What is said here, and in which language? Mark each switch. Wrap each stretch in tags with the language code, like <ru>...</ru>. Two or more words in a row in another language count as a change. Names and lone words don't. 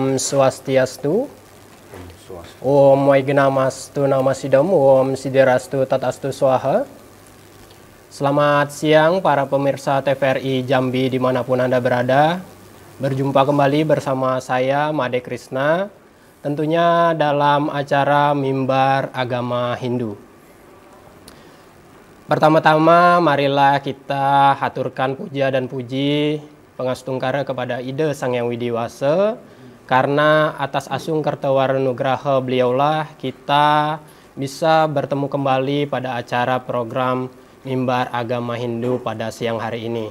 <sa>Swastiastu. Om Waignamastu Namasidam. Om Sidirastu Tatastu Swaha.</sa> <id>Selamat siang para pemirsa TVRI Jambi dimanapun Anda berada. Berjumpa kembali bersama saya Made Krishna. Tentunya dalam acara Mimbar Agama Hindu. Pertama-tama marilah kita haturkan puja dan puji pangastungkara kepada Ida Sang Hyang Widi Wasa, karena atas</id> <ban>asung kertawarnugraha</ban> <id>beliaulah kita bisa bertemu kembali pada acara program Mimbar Agama Hindu pada siang hari ini.</id>